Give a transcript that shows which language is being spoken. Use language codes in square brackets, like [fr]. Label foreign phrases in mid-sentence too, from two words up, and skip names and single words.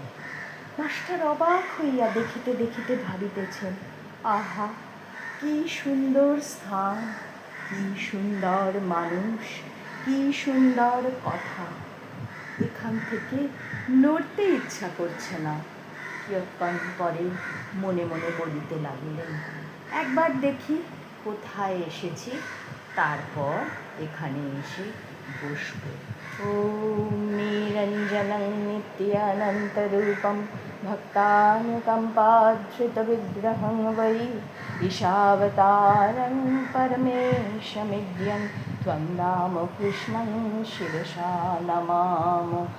[bn] মাস্টার অবাক হইয়া দেখিতে দেখিতে ভাবিতেছেন, আহা, কি সুন্দর স্থান, কি সুন্দর মানুষ, কি সুন্দর কথা। এখান থেকে নড়তে ইচ্ছা করছে না। কিয়ৎক্ষণ পরে মনে মনে বলিতে লাগিলেন, একবার দেখি কোথায় এসেছি, তারপর এখানে এসে বসব। [sa] ওম নিরঞ্জনং নিত্যানন্তরূপম ভক্তানুকম্পাধৃতবিগ্রহং বৈ ঈশাবতারং পরমেশমিদ্যং ত্বং রামকৃষ্ণং শিরসা নমামো।